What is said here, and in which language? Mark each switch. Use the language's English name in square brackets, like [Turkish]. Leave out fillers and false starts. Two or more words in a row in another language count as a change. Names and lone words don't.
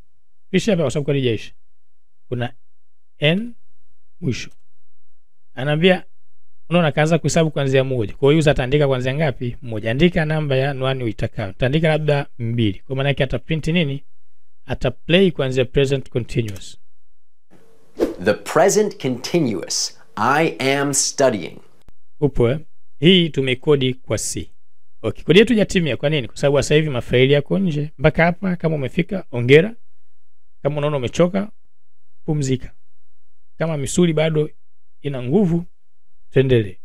[Swahili] Kisha hapa kwa sababu kodi haijaisha. Kuna n mwisho. Anaambia unaona kaanza kuhesabu kuanzia 1. Kwa hiyo user ataandika kuanzia ngapi? 1. Andika namba ya anwani uitakayo. Utaandika labda 2. Kwa maana yake ata print nini? Ata play kuanzia [English] present continuous. The present continuous. I am studying. [Swahili] Upo hii tumekodi kwa C. Okay, kodi yetu hajatimia. Kwa nini? Kwa sababu sasa hivi mafaili yako nje. Mpaka hapa kama umefika, ongera. Kama unaona umechoka, pumzika. Kama misuli bado ina nguvu, tuendelee.